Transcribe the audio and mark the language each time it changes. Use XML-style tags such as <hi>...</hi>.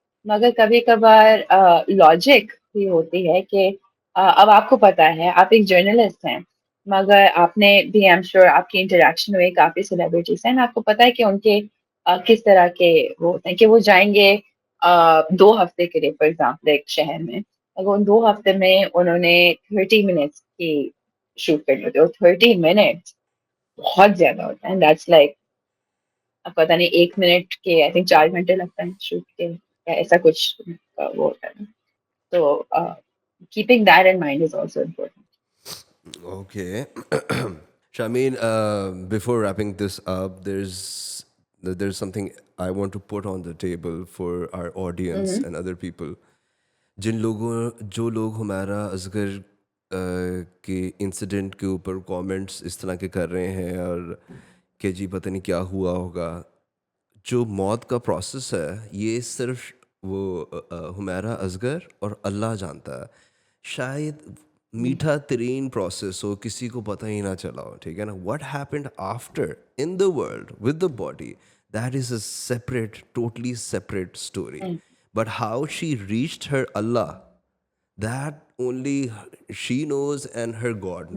<ur>مگر کبھی کبھار لاجک بھی ہوتی ہے کہ اب آپ کو پتا ہے آپ ایک جرنلسٹ ہیں مگر آپ نے بھی</ur> <en>am sure</en> <ur>آپ کی انٹریکشن ہوئی کافی سیلیبریٹیز ہیں آپ کو پتا ہے کہ ان کے کس طرح کے وہ ہوتے ہیں کہ وہ جائیں گے 2 ہفتے کے لیے</ur> <en>for example</en> <ur>ایک شہر میں. اگر ان 2 ہفتے میں انہوں نے 30 منٹس کی شوٹ کرنی ہوتی ہے اور 30 منٹس بہت زیادہ ہوتا ہے.</ur> <en>that's like</en> <ur>اب پتا نہیں 1 منٹ کے</ur> <en>I think</en> <ur>4 گھنٹے لگتا ہے شوٹ کے یا ایسا کچھ وہ ہوتا ہے.</ur> <en>تو keeping that in mind is also important. Okay. Shameen, before wrapping this up, there's something I want to put on the table for our audience Mm-hmm. and other people.</en> <ur>جو لوگ ہمارا اصغر کے انسیڈنٹ کے اوپر کامنٹس اس طرح کے کر رہے ہیں اور کہ جی پتہ نہیں کیا ہوا ہوگا. جو موت کا پروسیس ہے یہ صرف وہ ہمیرا اصغر اور اللہ جانتا ہے. شاید میٹھا ترین پروسیس ہو کسی کو پتہ ہی نہ چلا ہو, ٹھیک ہے نا.</ur> <en>What happened after in the world with the body, that is a separate, totally separate story. But how she reached her اللہ, that only she knows and her God</en>